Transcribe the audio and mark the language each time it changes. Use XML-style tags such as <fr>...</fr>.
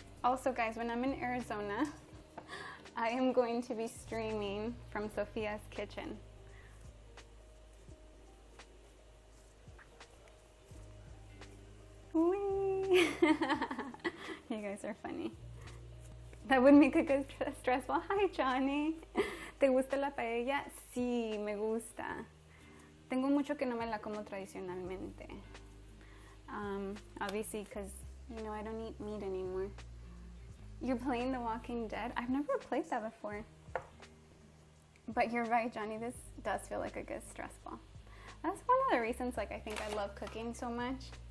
<en>Also, guys, when I'm in Arizona, I am going to be streaming from Sofia's kitchen. Whee! You guys are funny. That would make a good stress ball. Hi,</en> <es>Johnny. ¿Te gusta la paella? Sí, me gusta. Tengo mucho que no me la como tradicionalmente.</es> <en>Obviously, because, you know, I don't eat meat anymore. You're playing The Walking Dead? I've never played that before. But you're right, Johnny. This does feel like a good stress ball. That's one of the reasons, like, I think I love cooking so much.</en>